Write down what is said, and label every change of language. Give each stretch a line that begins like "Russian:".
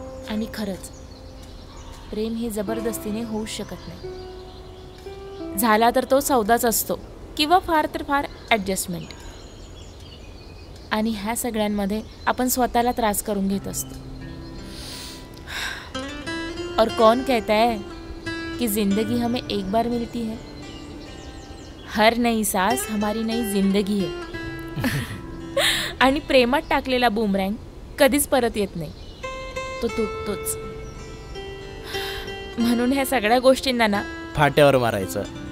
Marathi: आणि खरंच प्रेम हे जबरदस्तीने होऊच शकत नाही. झाला तर तो सौदाच असतो किंवा फार तर फार ॲडजस्टमेंट. आणि ह्या सगळ्यांमध्ये आपण स्वतःला त्रास करून घेत असतो.
Hindi: और कौन कहता है कि जिंदगी हमें एक बार मिलती है? हर नई सांस हमारी नई जिंदगी
Marathi: आहे. आणि प्रेमात टाकलेला बूमरँग कधीच परत येत नाही, तो तुटतोच. म्हणून ह्या सगळ्या गोष्टींना ना फाट्यावर मारायचं.